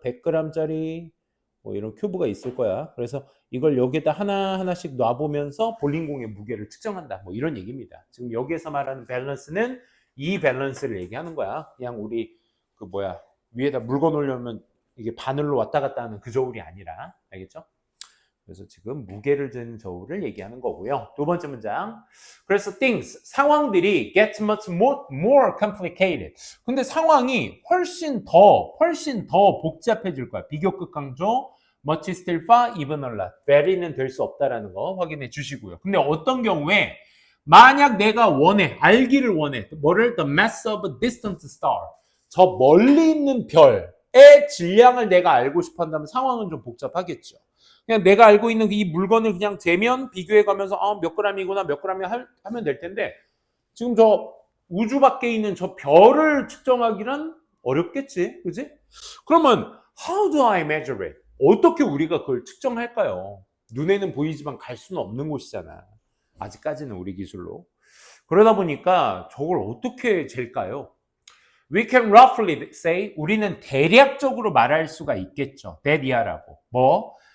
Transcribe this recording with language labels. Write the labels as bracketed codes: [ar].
[ko] 100g짜리 뭐 이런 큐브가 있을 거야. 그래서 이걸 여기에다 하나하나씩 놔보면서 볼링공의 무게를 측정한다. 뭐 이런 얘기입니다. 지금 여기에서 말하는 밸런스는 이 밸런스를 얘기하는 거야. 그냥 우리 그 위에다 물건 올려면 이게 바늘로 왔다 갔다 하는 그 저울이 아니라. 알겠죠? 그래서 지금 무게를 재는 저울을 얘기하는 거고요. 두 번째 문장. 그래서 [en] things, [ko] 상황들이 [en] get much more complicated. [ko] 근데 상황이 훨씬 더 복잡해질 거야. 비교급 강조, [en] much still far, even a lot. [ko] very는 될 수 없다라는 거 확인해 주시고요. 근데 어떤 경우에 만약 내가 알기를 원해. 뭐를? [en] The mass of a distant star. [ko] 저 멀리 있는 별의 질량을 내가 알고 싶어 한다면 상황은 좀 복잡하겠죠. 그냥 내가 알고 있는 이 물건을 그냥 재면 비교해 가면서 몇 g이구나 몇 g이 하면 될 텐데, 지금 저 우주 밖에 있는 저 별을 측정하기는 어렵겠지, 그지? 그러면 [en] how do I measure it? [ko] 어떻게 우리가 그걸 측정할까요? 눈에는 보이지만 갈 수는 없는 곳이잖아. 아직까지는 우리 기술로. 그러다 보니까 저걸 어떻게 잴까요? [en] We can roughly say [ko] 우리는 대략적으로 말할 수가 있겠죠. that이야라고. 뭐?